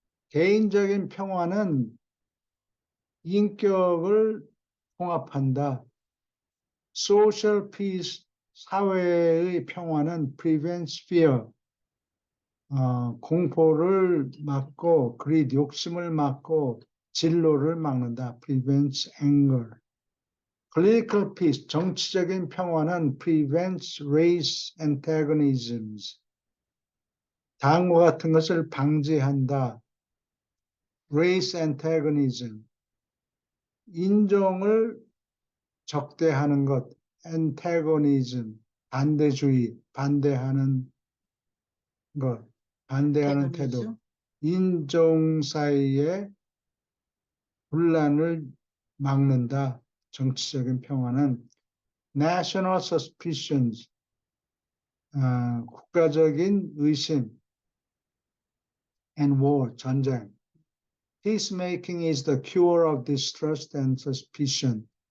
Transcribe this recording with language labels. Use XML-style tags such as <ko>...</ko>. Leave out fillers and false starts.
<ko>개인적인 평화는 인격을 통합한다.</ko> <en>Social peace.</en> <ko>사회의 평화는</ko> <en>prevents fear.</en> <ko>공포를 막고 greed, 욕심을 막고 진로를 막는다.</ko> <en>prevents anger. Political peace,</en> <ko>정치적인 평화는</ko> <en>prevents race antagonisms.</en> <ko>다음과 같은 것을 방지한다.</ko> <en>race antagonism,</en> <ko>인종을 적대하는 것. antagonism, 반대주의, 반대하는 것, 반대하는 태도. 인종 사이의 분란을 막는다. 정치적인 평화는</ko> <en>national suspicions,</en> <ko>국가적인 의심,</ko> <en>and war,</en> <ko>전쟁.</ko> <en>Peacemaking is the cure of distrust and suspicion.</en>